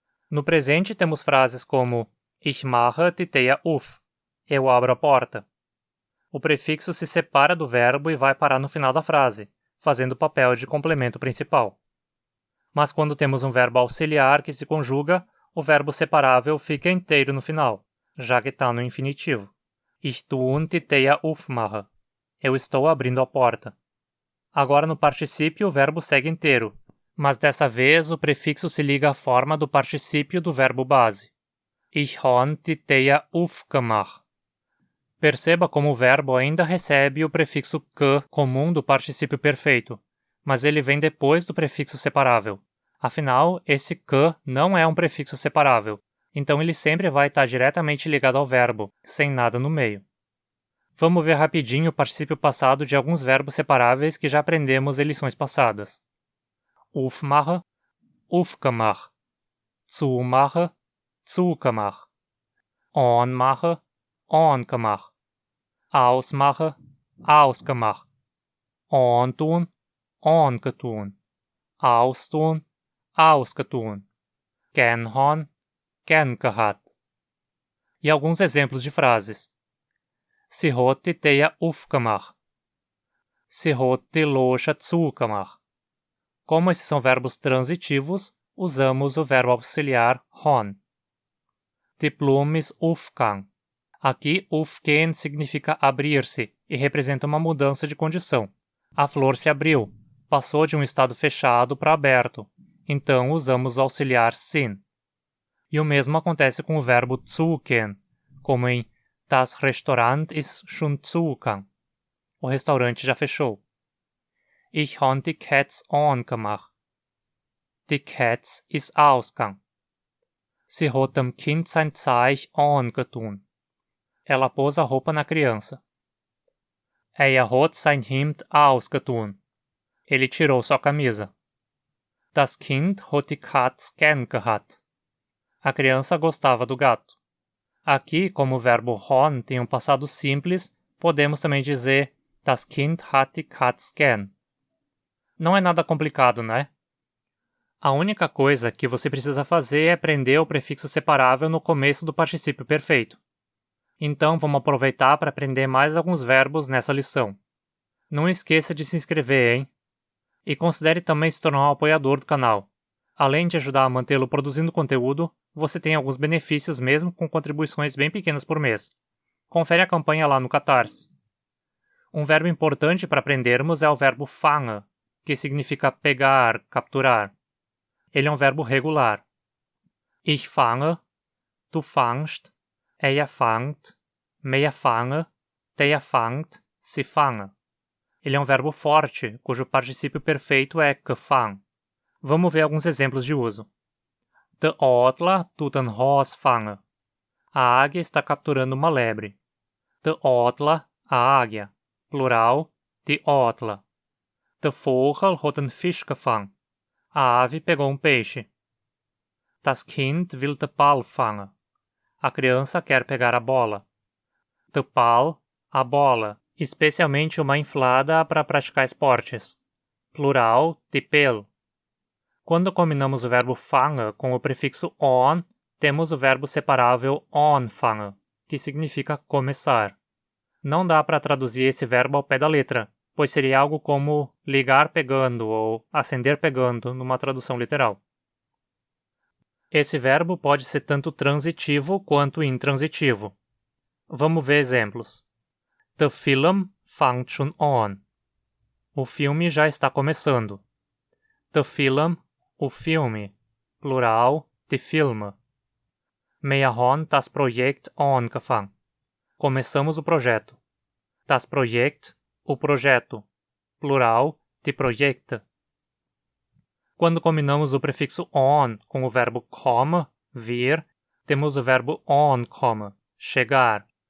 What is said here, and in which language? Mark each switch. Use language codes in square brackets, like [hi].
[pt] No presente temos frases como [hrx] Ich mache die Tür auf, [pt] eu abro a porta. O prefixo se separa do verbo e vai parar no final da frase, fazendo o papel de complemento principal. Mas quando temos um verbo auxiliar que se conjuga, o verbo separável fica inteiro no final, já que está no infinitivo. [hrx] Ich tue die Tür aufmachen. [pt] Eu estou abrindo a porta. Agora no particípio o verbo segue inteiro, mas dessa vez o prefixo se liga à forma do particípio do verbo base. [hrx] Ich han die Tür aufgemacht. [pt] Perceba como o verbo ainda recebe o prefixo que comum do particípio perfeito, mas ele vem depois do prefixo separável. Afinal, esse que não é um prefixo separável, então ele sempre vai estar diretamente ligado ao verbo, sem nada no meio. Vamos ver rapidinho o particípio passado de alguns verbos separáveis que já aprendemos em lições passadas. [hrx] Aufmachen, aufgemacht. Zumachen, zugemacht. Anmachen, angemacht. Ausmachen, ausgemacht. Antun, angetun. Austun, ausgetun. Gern haben, gern gehabt. [pt] E alguns exemplos de frases. [hrx] Sie hat die Tür aufgemacht. Sie hat die Loja zugemacht. [pt] Como esses são verbos transitivos, usamos o verbo auxiliar han. [hrx] Die Blume ist aufgegangen. [pt] Aqui, aufgehen significa abrir-se e representa uma mudança de condição. A flor se abriu, passou de um estado fechado para aberto, então usamos o auxiliar sin. E o mesmo acontece com o verbo zugehen, como em [hrx] Das Restaurant ist schon zugegangen. [pt] O restaurante já fechou. [hrx] Ich han die Katz angemacht. Die Katz ist ausgegangen. Sie hat dem Kind sein Zeug angetun. [pt] Ela pôs a roupa na criança. [hrx] Er hat sein Hemd ausgetun. [pt] Ele tirou sua camisa. [hrx] Das Kind hat die Katz gern gehabt. [pt] A criança gostava do gato. Aqui, como o verbo han tem um passado simples, podemos também dizer [hrx] Das Kind hat die Katz gern. [pt] Não é nada complicado, né? A única coisa que você precisa fazer é prender o prefixo separável no começo do particípio perfeito. Então, vamos aproveitar para aprender mais alguns verbos nessa lição. Não esqueça de se inscrever, hein? E considere também se tornar um apoiador do canal. Além de ajudar a mantê-lo produzindo conteúdo, você tem alguns benefícios mesmo com contribuições bem pequenas por mês. Confere a campanha lá no Catarse. Um verbo importante para aprendermos é o verbo fangen, que significa pegar, capturar. Ele é um verbo regular. [hrx] Ich fange, du fangst, er fangt, wir fangen, der fangt, sie fangen. [pt] Ele é um verbo forte, cujo particípio perfeito é gefangen. Vamos ver alguns exemplos de uso. [hrx] Der Adler tut ein Haas fangen. [pt] A águia está capturando uma lebre. Der Adler, a águia. Plural, die Adler. [hrx] Der Vogel hat einen Fisch gefangen. [pt] A ave pegou um peixe. [hrx] Das Kind will den Ball fangen. [pt] A criança quer pegar a bola. Der Ball, a bola, especialmente uma inflada para praticar esportes. Plural, die Ball. Quando combinamos o verbo fangen com o prefixo on, temos o verbo separável anfangen, que significa começar. Não dá para traduzir esse verbo ao pé da letra, pois seria algo como ligar pegando ou acender pegando numa tradução literal. Esse verbo pode ser tanto transitivo quanto intransitivo. Vamos ver exemplos. [hrx] Der Film fängt schon an. [pt] O filme já está começando. Der Film, o filme. [hrx] Plural, die Filme. Wir haben das Projekt angefangen. [pt] Começamos o projeto. Das Projekt, o projeto. Plural, die Projekte. Quando combinamos o prefixo on com o verbo komme, vir, temos o verbo onkomme, chegar.